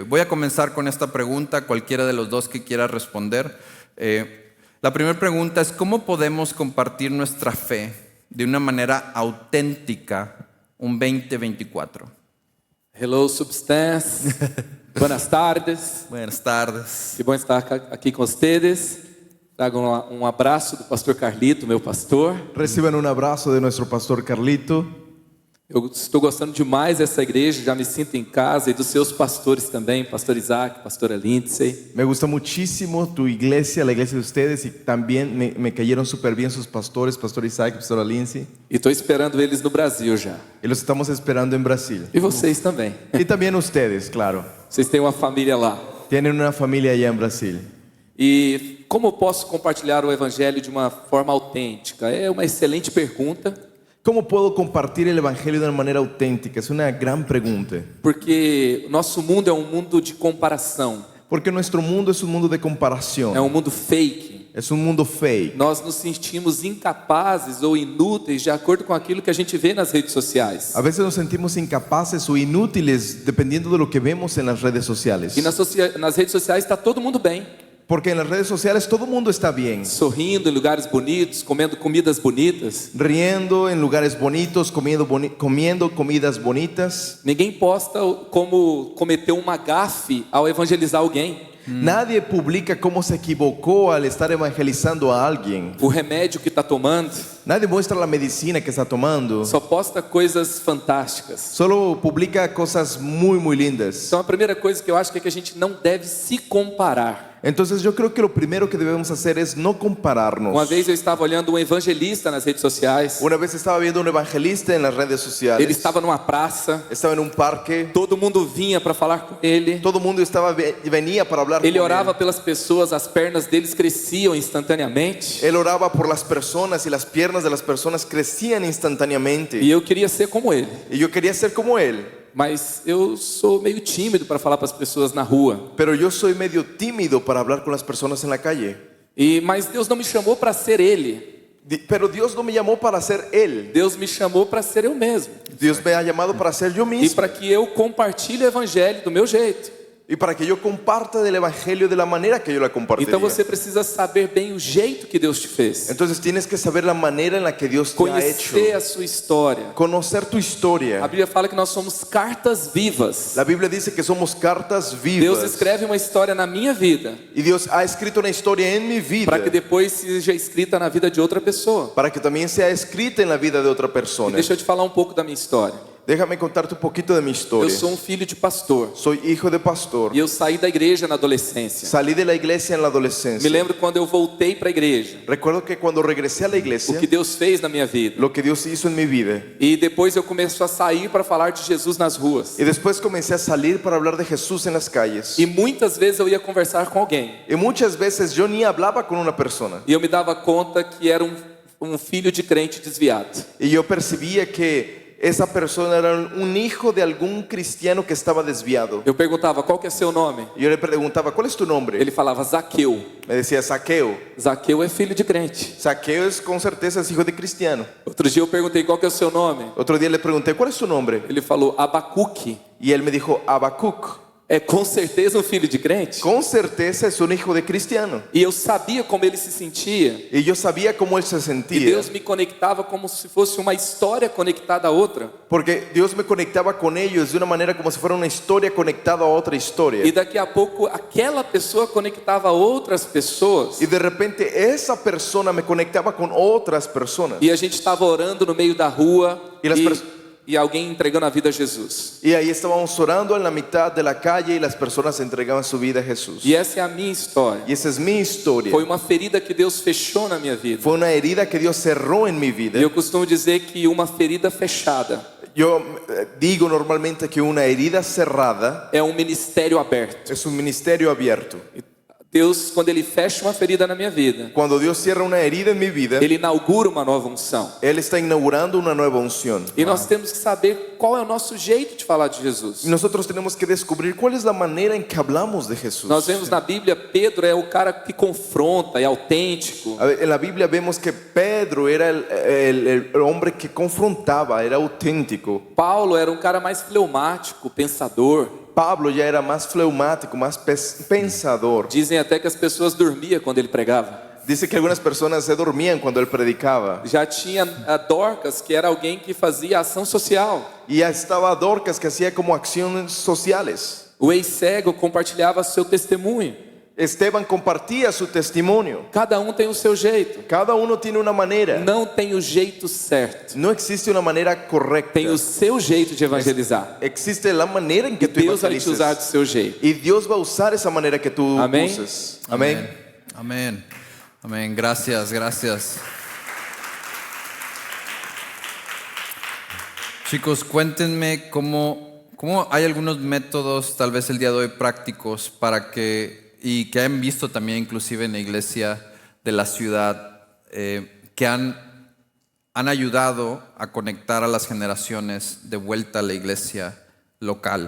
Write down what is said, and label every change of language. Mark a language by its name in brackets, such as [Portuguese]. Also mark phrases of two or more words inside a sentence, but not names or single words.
[Spanish] Voy a comenzar con esta pregunta, cualquiera de los dos que quiera responder. La primera pregunta es: ¿cómo podemos compartir nuestra fe de una manera auténtica un 2024? [English] Hello, Substance. [Spanish] Buenas tardes. Buenas tardes. [Portuguese] Que bom estar aqui com vocês. Tragam abraço do pastor Carlito, meu pastor. [Spanish] Reciban un abrazo de nuestro pastor Carlito. [Portuguese] Eu estou gostando demais dessa igreja, já me sinto em casa, e dos seus pastores também, pastor Isaac, pastora Lindsay. [Spanish] Me gusta muchísimo tu iglesia, la iglesia de ustedes, y también me cayeron súper bien sus pastores, pastor Isaac y pastora Lindsay. [Portuguese] E estou esperando eles no Brasil já. [Spanish] Y los estamos esperando en Brasil. [Portuguese] E vocês também. [Spanish] Y también ustedes, claro. [Portuguese] Vocês têm uma família lá. [Spanish] Tienen una familia allá en Brasil. [Portuguese] E como posso compartilhar o evangelho de uma forma autêntica? É uma excelente pergunta. [Spanish] ¿Cómo puedo compartir el evangelio de una manera auténtica? Es una gran pregunta. [Portuguese] Porque o nosso mundo é um mundo de comparação. [Spanish] Porque nuestro mundo es un mundo de comparación. [Portuguese] É um mundo fake. [Spanish] Es un mundo fake. [Portuguese] Nós nos sentimos incapazes ou inúteis de acordo com aquilo que a gente vê nas redes sociais. [Spanish] A veces nos sentimos incapaces o inútiles dependiendo de lo que vemos en las redes sociales. [Portuguese] E nas redes sociais está todo mundo bem. [Spanish] Porque en las redes sociales todo el mundo está bien, [Portuguese] sorrindo em lugares bonitos, comendo comidas bonitas. [Spanish] riendo en lugares bonitos, comiendo comidas bonitas. [Portuguese] Ninguém posta como cometeu uma gafe ao evangelizar alguém. [Spanish] Nadie publica cómo se equivocó al estar evangelizando a alguien. [Portuguese] O remédio que está tomando. [Spanish] Nadie muestra la medicina que está tomando. [Portuguese] Só posta coisas fantásticas. [Spanish] Solo publica cosas muy lindas. [Portuguese] Então a primeira coisa que eu acho que é que a gente não deve se comparar. [Spanish] Entonces yo creo que lo primero que debemos hacer es no compararnos. [Portuguese] Uma vez eu estava olhando um evangelista nas redes sociais. [Spanish] Una vez estaba viendo un evangelista en las redes sociales. [Portuguese] Ele estava numa praça. [Spanish] Estaba en un parque. [Portuguese] Todo mundo vinha para falar com ele. [Spanish] Todo mundo venía para hablar [Portuguese] Ele [Spanish] con [Portuguese] orava [Spanish] él. [Portuguese] pelas pessoas, as pernas deles cresciam instantaneamente. [Spanish] Él oraba por las personas y las piernas de las personas crecían instantáneamente. [Portuguese] E eu queria ser como ele. [Spanish] Y yo quería ser como él. [Portuguese] Mas eu sou meio tímido para falar para as pessoas na rua. [Spanish] Pero yo soy medio tímido para hablar con las personas en la calle. [Portuguese] Mas Deus não me chamou para ser ele. [Spanish] Pero Dios no me llamó para ser él. [Portuguese] Deus me chamou para ser eu mesmo. [Spanish] Dios me ha llamado para ser yo [Portuguese] E [Spanish] mismo. [Portuguese] para que eu compartilhe o evangelho do meu jeito. [Spanish] Y para que yo comparta del evangelio de la manera que yo la compartiría. [Portuguese] Então você precisa saber bem o jeito que Deus te fez. [Spanish] Entonces tienes que saber la manera en la que Dios te ha hecho. [Portuguese] Conhecer a sua história. [Spanish] Conocer tu [Portuguese] A [Spanish] historia. [Portuguese] Bíblia fala que nós somos cartas vivas. [Spanish] La Biblia dice que somos cartas [Portuguese] Deus [Spanish] vivas. [Portuguese] escreve uma história na minha vida, [Spanish] Y Dios ha escrito una historia en mi vida. [Portuguese] para que depois seja escrita na vida de outra pessoa. [Spanish] Para que también sea escrita en la vida de otra [Portuguese] E [Spanish] persona. [Portuguese] deixa eu te falar um pouco da minha história. [Spanish] Déjame contarte un poquito de mi [Portuguese] Eu [Spanish] historia. [Portuguese] sou um filho de pastor. [Spanish] Soy hijo de pastor. [Portuguese] E eu saí da igreja na adolescência. [Spanish] Salí de la iglesia en la [Portuguese] Me [Spanish] adolescencia. [Portuguese] lembro quando eu voltei para a igreja. [Spanish] Recuerdo que cuando regresé a la [Portuguese] O [Spanish] iglesia, [Portuguese] que Deus fez na minha vida. [Spanish] lo que Dios hizo en mi vida. [Portuguese] E depois eu começo a sair para falar de Jesus nas ruas. [Spanish] Y después comencé a salir para hablar de Jesús en las calles. [Portuguese] E muitas vezes eu ia conversar com alguém. [Spanish] Y muchas veces yo ni hablaba con una persona. [Portuguese] E eu me dava conta que era um filho de crente desviado. [Spanish] Y yo percibía que esa persona era un hijo de algún cristiano que estaba desviado. [Portuguese] Eu perguntava, qual que é seu nome? [Spanish] Y yo le preguntaba, ¿cuál es tu nombre? [Portuguese] Ele falava, Zaqueu. [Spanish] Me decía, Saqueo. [Portuguese] Zaqueu é filho de crente. [Spanish] Saqueo es con certeza es hijo de cristiano. [Portuguese] Outro dia eu perguntei, qual que é o seu nome? [Spanish] Otro día le pregunté, ¿cuál es tu nombre? [Portuguese] Ele falou, Abacuque. [Spanish] Y él me dijo, Habacuc. [Portuguese] É com certeza um filho de crente? [Spanish] Con certeza es un hijo de cristiano. [Portuguese] E eu sabia como ele se sentia. [Spanish] Y yo sabía cómo él se [Portuguese] E [Spanish] sentía. [Portuguese] Deus me conectava como se fosse uma história conectada a outra. [Spanish] Porque Dios me conectaba con ellos de una manera como si fuera una historia conectada a otra historia. [Portuguese] E daqui a pouco aquela pessoa conectava a outras pessoas. [Spanish] Y de repente esa persona me conectaba con otras personas. [Portuguese] E a gente estava orando no meio da rua E as e alguém entregando a vida a Jesus. [Spanish] Y ahí estábamos orando en la mitad de la calle y las personas entregaban su vida a Jesús. [Portuguese] E essa é a minha história. [Spanish] Y esa es mi historia. [Portuguese] Foi uma ferida que Deus fechou na minha vida. [Spanish] Fue una herida que Dios cerró en mi vida. [Portuguese] E eu costumo dizer que uma ferida fechada [Spanish] Yo digo normalmente que una herida cerrada [Portuguese] é um ministério aberto. [Spanish] es un ministerio abierto. [Portuguese] Deus, quando Ele fecha uma ferida na minha vida, [Spanish] Cuando Dios cierra una herida en mi vida, [Portuguese] Ele inaugura uma nova unção. [Spanish] Él está inaugurando una nueva unción. [Portuguese] E nós temos que saber qual é o nosso jeito de falar de Jesus. [Spanish] Y nosotros tenemos que descubrir cuál es la manera en que hablamos de Jesús. [Portuguese] Nós vemos na Bíblia, Pedro é o cara que confronta, é autêntico. [Spanish] A ver, en la Biblia vemos que Pedro era el hombre que confrontaba, era auténtico. [Portuguese] Paulo era um cara mais fleumático, pensador. [Spanish] Pablo ya era más fleumático, más pensador. [Portuguese] Dizem até que as pessoas dormiam quando ele pregava. [Spanish] Dice que algunas personas se dormían cuando él predicaba. [Portuguese] Já tinha a Dorcas, que era alguém que fazia ação social. [Spanish] Y ya estaba Dorcas, que hacía como acciones sociales. [Portuguese] O ex-cego compartilhava seu testemunho. [Spanish] Esteban compartía su testimonio. [Portuguese] Cada um tem o seu jeito. [Spanish] Cada uno tiene una manera. [Portuguese] Não tem o jeito certo. [Spanish] No existe una manera correcta. [Portuguese] Tem o seu jeito de evangelizar. [Spanish] Existe la manera en que tú [Portuguese] Deus vai te usar do [Spanish] evangelizas. [Portuguese] seu jeito. [Spanish] Y Dios va a usar esa manera que tú Amén. uses. Amén. Amén. Amén. Gracias, gracias. Chicos, cuéntenme cómo hay algunos métodos, tal vez el día de hoy prácticos, para y que han visto también inclusive en la iglesia de la ciudad, que han ayudado a conectar a las generaciones de vuelta a la iglesia local.